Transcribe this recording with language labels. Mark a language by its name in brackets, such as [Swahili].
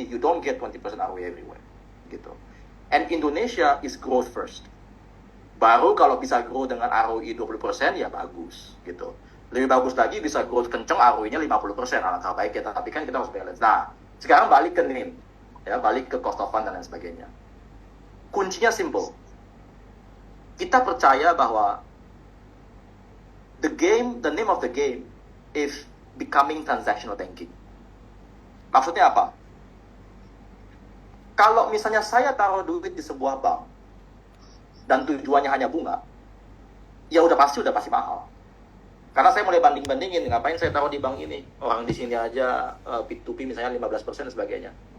[English] You don't get 20% ROE everywhere. Gitu. And Indonesia is growth first. [Indonesian] Baru kalau bisa grow dengan ROE 20% ya bagus. Gitu. Lebih bagus lagi bisa growth kenceng ROE-nya 50%. Alangkah baik kita, tapi kan kita harus balance. Nah, sekarang balik ke NIM. Ya, balik ke cost of fund dan lain sebagainya. Kuncinya simple. Kita percaya bahwa [English] the name of the game is becoming transactional banking. [Indonesian] Maksudnya apa? Kalau misalnya saya taruh duit di sebuah bank dan tujuannya hanya bunga, ya udah pasti mahal. Karena saya mulai banding-bandingin, ngapain saya taruh di bank ini? Orang di sini aja P2P misalnya 15% dan sebagainya.